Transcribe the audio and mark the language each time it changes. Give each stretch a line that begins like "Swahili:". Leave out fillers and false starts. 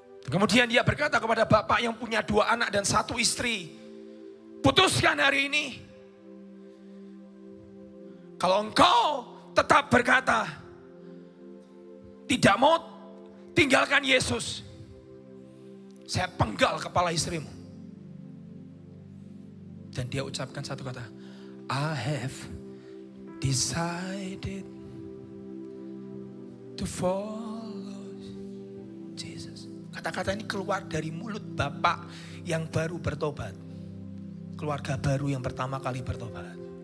Indonesian: Kemudian dia berkata kepada bapak yang punya 2 anak dan 1 istri. Putuskan hari ini. Kalau engkau tetap berkata, tidak mau tinggalkan Yesus, saya penggal kepala istrimu. Dan dia ucapkan satu kata,
English: I have decided to follow Jesus.
Indonesian: Kata-kata ini keluar dari mulut bapak yang baru bertobat. Keluarga baru yang pertama kali bertobat.